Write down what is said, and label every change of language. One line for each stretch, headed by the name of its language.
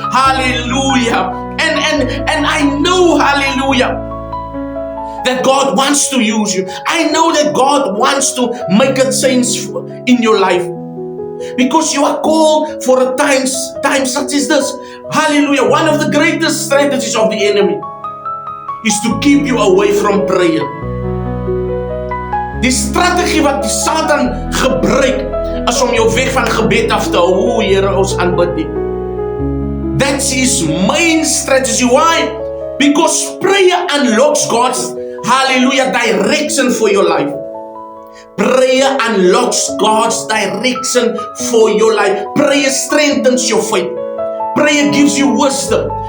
English: Hallelujah. And I know, hallelujah, that God wants to use you. I know that God wants to make a change in your life. Because you are called for a time such as this. Hallelujah. One of the greatest strategies of the enemy is to keep you away from prayer.
Afrikaans: Die strategie wat die Satan gebruik is om jou weg van gebed af te hou. Here, ons aanbid U.
English: That's his main strategy. Why? Because prayer unlocks God's, hallelujah, direction for your life. Prayer unlocks God's direction for your life. Prayer strengthens your faith. Prayer gives you wisdom.